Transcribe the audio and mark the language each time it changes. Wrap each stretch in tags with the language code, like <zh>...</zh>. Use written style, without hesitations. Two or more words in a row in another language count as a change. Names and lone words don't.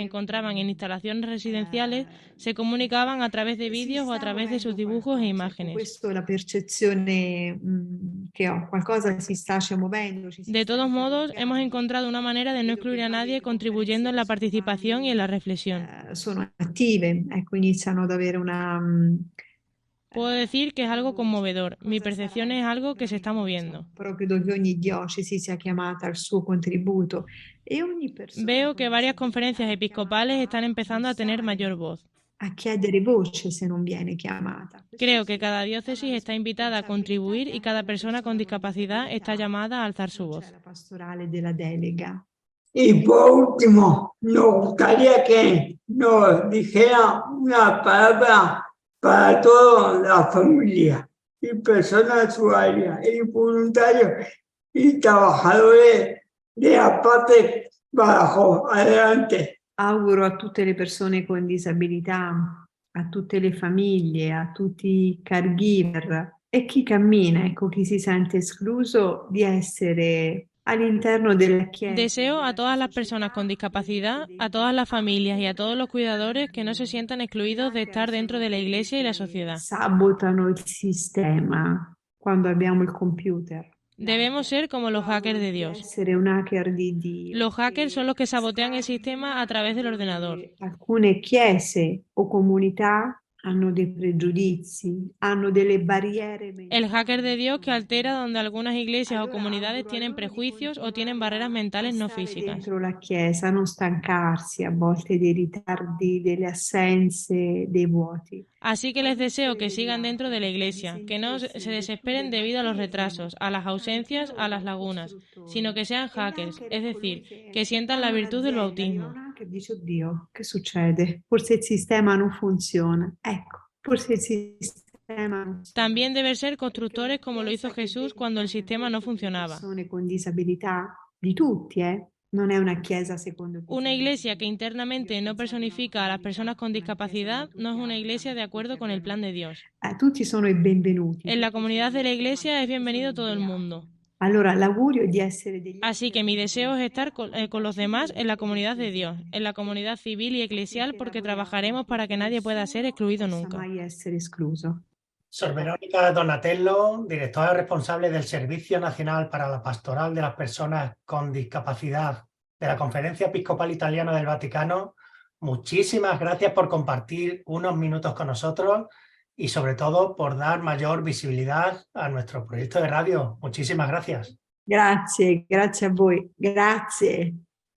<es>encontraban en instalaciones residenciales, se comunicaban a través de</es> <it>si</it> <es>vídeos o a</es> <it>sta</it> <es>través de sus</es> <it>muovendo</it> <es>dibujos e</es> <it>qualcosa. Ecco,</it> <es>imágenes.</es> <it>questa è la percezione che ho, qualcosa si sta muovendo, ci si</it> <es>De</es> <it>sta</it> <es>todos modos, hemos</es> <it>interrogando.</it> <es>encontrado una manera de no</es> <it>Vedo che</it> <es>excluir a nadie</es> <it>varie conferenze</it> <es>contribuyendo en la participación y en la reflexión.</es> <it>sono attive, ecco, iniziano ad avere una</it> <es>Puedo decir que es algo</es> <it>voce.</it> <es>conmovedor. Mi</es> <it>Cosa sarà</it> <es>percepción es algo que se está</es> <it>effettivamente, non</it> <es>moviendo.</es> <it>so, però credo che ogni diocesi sia chiamata al suo contributo e ogni persona</it> <es>Veo</es> <it>con</it> <es>que varias</es> <it>disabilità</it> <es>conferencias</es> <it>è</it> <es>episcopales</es> <it>chiamata</it> <es>están</es> <it>a</it> <es>empezando a tener</es> <it>bussare,</it> <es>mayor voz.</es> <it>a chiedere voce se non viene chiamata.</it> <es>Creo</es> <it>Questo</it> <es>que</es> <it>sì,</it> <es>cada</es> <it>è una</it> <es>diócesis está invitada a</es> <it>responsabilità</it> <es>contribuir</es> <it>che</it> <es>y</es> <it>anche</it> <es>cada</es> <it>la</it> <es>persona con</es> <it>persona con</it> <es>discapacidad está</es> <it>disabilità</it> <es>llamada a alzar su</es> <it>non</it> <es>voz.</es> <it>c'è la pastorale della delega.</it> <es>Y por último, nos gustaría que nos dijera una palabra para toda la familia y personas usuarias y voluntarios y trabajadores de la parte Badajoz. Adelante.</es> <it>Auguro a tutte le persone con disabilità, a tutte le famiglie, a tutti i caregiver e chi cammina, ecco, chi si sente escluso, di essere all'interno della Chiesa.</it> <es>Deseo a todas las personas con discapacidad, a todas las familias y a todos los cuidadores que no se sientan excluidos de estar dentro de la Iglesia y la sociedad.</es> <it>Sabotano il sistema quando abbiamo il computer.</it> <es>Debemos ser como los hackers de Dios. Los hackers son los que sabotean el sistema a través del ordenador.</es> <it>Alcune chiese o comunità hanno dei pregiudizi, hanno delle barriere.</it> <es>El hacker de Dios que altera donde algunas iglesias o comunidades tienen prejuicios o tienen barreras mentales no físicas.</es> <it>Dentro la chiesa, non stancarsi a volte dei ritardi, delle assenze, dei vuoti.</it> <es>Así que les deseo que sigan dentro de la iglesia, que no se desesperen debido a los retrasos, a las ausencias, a las lagunas, sino que sean hackers, es decir, que sientan la virtud del bautismo.</es> <it>Che dice, oddio, che succede? Forse il sistema non funziona. Ecco, forse il sistema non funziona.</it> <es>También deben ser constructores como lo hizo Jesús cuando el sistema no funcionaba.</es> <it>Persone con disabilità, di tutti, Non è una chiesa secondo</it> <es>Una iglesia que internamente no personifica a las personas con discapacidad no es una iglesia de acuerdo con el plan de Dios.</es> <it>Tutti sono i benvenuti.</it> <es>En la comunidad de la iglesia es bienvenido todo el mundo.</es> <it>Allora, l'augurio è di essere degli...</it> <es>Así que mi deseo es estar con los demás en la comunidad de Dios, en la comunidad civil y eclesial, porque trabajaremos para que nadie pueda ser excluido nunca.</es> <it>Mai essere escluso.</it> <es>Sor Verónica Donatello, directora responsable del Servicio Nacional para la Pastoral de las Personas con Discapacidad de la Conferencia Episcopal Italiana del Vaticano, muchísimas gracias por compartir unos minutos con nosotros y sobre todo por dar mayor visibilidad a nuestro proyecto de radio. Muchísimas gracias.</es> <it>Grazie a voi. Grazie.</it>